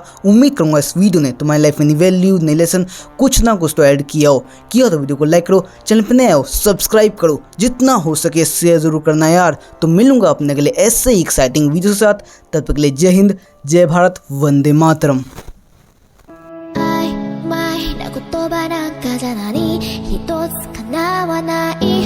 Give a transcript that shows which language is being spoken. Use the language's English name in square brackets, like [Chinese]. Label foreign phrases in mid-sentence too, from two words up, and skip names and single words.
[Hindi] उम्मीद करूंगा इस वीडियो ने तुम्हारी लाइफ में नई वैल्यू, नई लेसन, कुछ ना कुछ तो ऐड किया हो। तो वीडियो को लाइक करो, चैनल पे नए हो सब्सक्राइब करो, जितना हो सके शेयर जरूर करना यार। तो मिलूंगा अपने अगले ऐसे ही [English] exciting video [Hindi] के साथ। तब तक के लिए जय हिंद, जय भारत, वंदे मातरम। [Japanese] 曖昧な言葉なんかじゃ何一つ叶わない